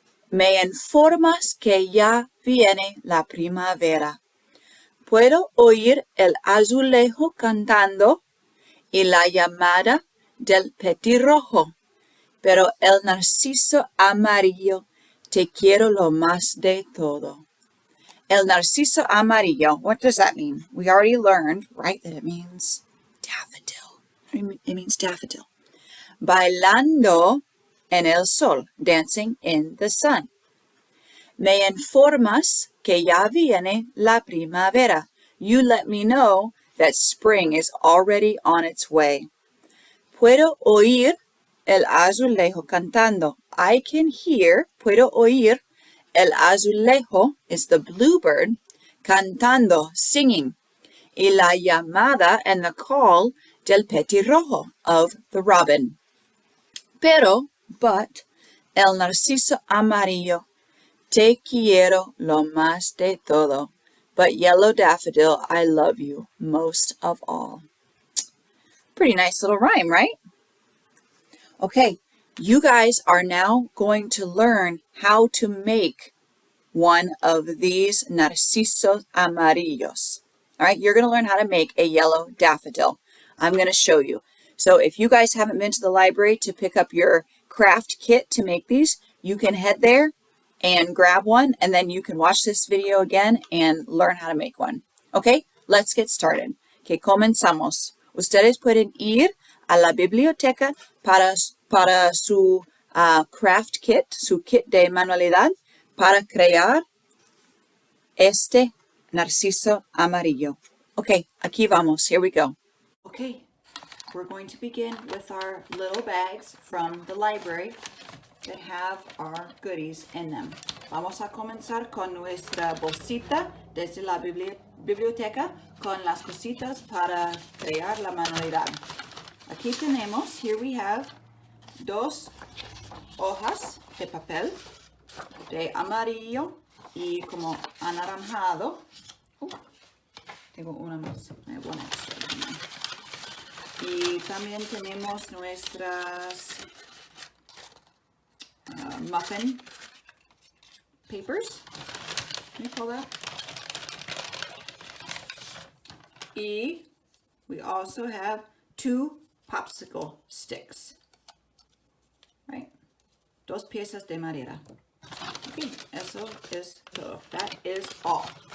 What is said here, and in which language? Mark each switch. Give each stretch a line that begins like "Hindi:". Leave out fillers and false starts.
Spanish: Me informas que ya viene la primavera. Puedo oír el azulejo cantando y la llamada del petirrojo, pero el narciso amarillo te quiero lo más de todo. El narciso amarillo,
English: what does that mean? We already learned, right, that it means daffodil. It means daffodil.
Spanish: Bailando en el sol,
English: dancing in the sun.
Spanish: Me informas que ya viene la primavera.
English: You let me know that spring is already on its way.
Spanish: Puedo oír el azulejo cantando.
English: I can hear,
Spanish: puedo oír, el azulejo
English: is the bluebird,
Spanish: cantando,
English: singing,
Spanish: y la llamada
English: and the call
Spanish: del petirrojo,
English: of the robin.
Spanish: But, el narciso amarillo, te quiero lo más de todo.
English: But yellow daffodil, I love you most of all. Pretty nice little rhyme, right? Okay, you guys are now going to learn how to make one of these
Spanish: narcisos amarillos.
English: All right, you're going to learn how to make a yellow daffodil. I'm going to show you. So if you guys haven't been to the library to pick up your craft kit to make these, you can head there and grab one, and then you can watch this video again and learn how to make one. Okay, let's get started.
Spanish: Que comenzamos. Ustedes pueden ir a la biblioteca para su craft kit, su kit de manualidad, para crear este narciso amarillo.
English: Okay,
Spanish: aquí vamos.
English: Here we go. Okay, we're going to begin with our little bags from the library that have our goodies in them.
Spanish: Vamos a comenzar con nuestra bolsita desde la biblioteca con las cositas para crear la manualidad. Aquí tenemos,
English: here we have,
Spanish: 2 hojas de papel de amarillo y como anaranjado. Tengo una más, hay una extra. Y también tenemos nuestras muffin papers.
English: Let me pull that. Y we also have 2 popsicle sticks. Right?
Spanish: 2 piezas de madera. Okay, eso es todo.
English: That is all.